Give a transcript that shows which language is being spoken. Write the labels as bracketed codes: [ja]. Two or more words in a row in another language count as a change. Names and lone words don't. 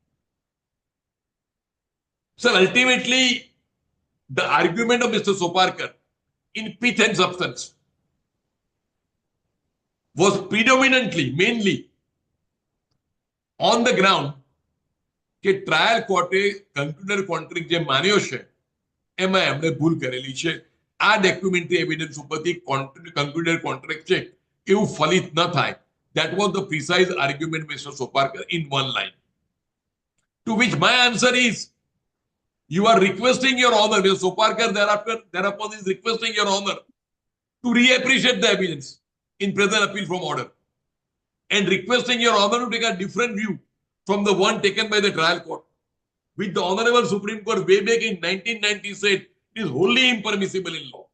[en] Sir, ultimately, the argument of Mr. Soparkar in pith and substance was predominantly, mainly on the ground that trial court concluded contract [gu] જે માન્યો છે એમાં એમણે ભૂલ કરેલી છે. આ [en] documentary evidence [gu] ઉપરથી [en] concluded contract [gu] છે એવું ફલિત ન થાય. [en] That was the precise argument, Mr. Soparkar, in one line. To which my answer is, you are requesting your honor, Mr. Soparkar thereupon is requesting your honor to reappreciate the evidence in present appeal from order and requesting your honor to take a different view from the one taken by the trial court, which the Honorable Supreme Court way back in 1990 said is wholly impermissible in law.